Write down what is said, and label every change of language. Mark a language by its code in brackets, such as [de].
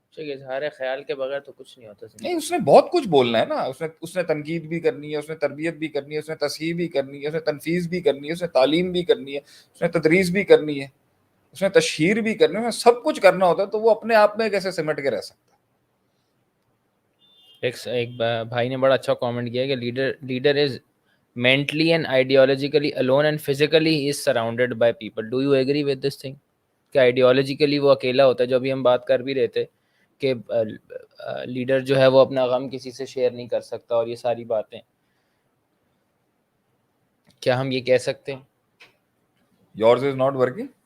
[ur] اظہار خیال کے بغیر تو کچھ نہیں ہوتا. نہیں, اس نے بہت کچھ بولنا ہے نا, اس نے تنقید بھی کرنی ہے, اس نے تربیت بھی کرنی ہے, اس نے تصحیح بھی کرنی ہے, اس نے تنفیذ بھی کرنی ہے, اس نے تعلیم بھی کرنی ہے, اس نے تدریس بھی کرنی ہے, اس نے تشہیر بھی کرنی ہے, سب کچھ کرنا ہوتا ہے. تو وہ اپنے آپ میں کیسے سمٹ کے رہ سکتا ہے؟ ایک بھائی نے بڑا اچھا کامنٹ کیا کہ leader is [en] mentally and ideologically alone and physically he is surrounded by people. Do you agree with this thing [ur] کہ ideologically وہ اکیلا ہوتا ہے, جو ابھی ہم بات کر بھی رہے تھے کہ لیڈر جو ہے وہ اپنا غم کسی سے شیئر نہیں کر سکتا, اور یہ ساری باتیں کیا ہم یہ کہہ سکتے ہیں؟ [en] Yours is not working?